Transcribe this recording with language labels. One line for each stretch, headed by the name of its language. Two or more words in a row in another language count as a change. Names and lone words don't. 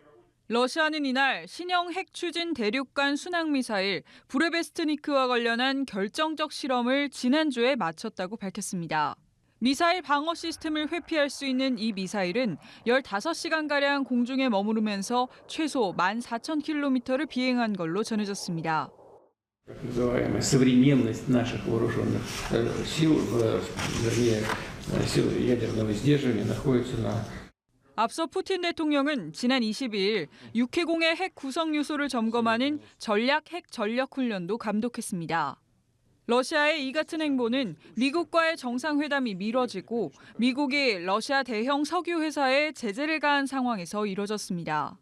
Korean: 러시아는 이날 신형 핵추진 대륙간 순항미사일 부레베스트니크와 관련한 결정적 실험을 지난주에 마쳤다고 밝혔습니다. 미사일 방어 시스템을 회피할 수 있는 이 미사일은 15시간가량 공중에 머무르면서 최소 14,000km를 비행한 걸로 전해졌습니다.
Russian: Современность наших вооруженных сил, вернее, сил ядерного сдерживания находится на
Korean: 앞서 푸틴 대통령은 지난 22일 육해공의 핵 구성 요소를 점검하는 전략 핵 전력 훈련도 감독했습니다. 러시아의 이 같은 행보는 미국과의 정상회담이 미뤄지고 미국이 러시아 대형 석유 회사에 제재를 가한 상황에서 이뤄졌습니다.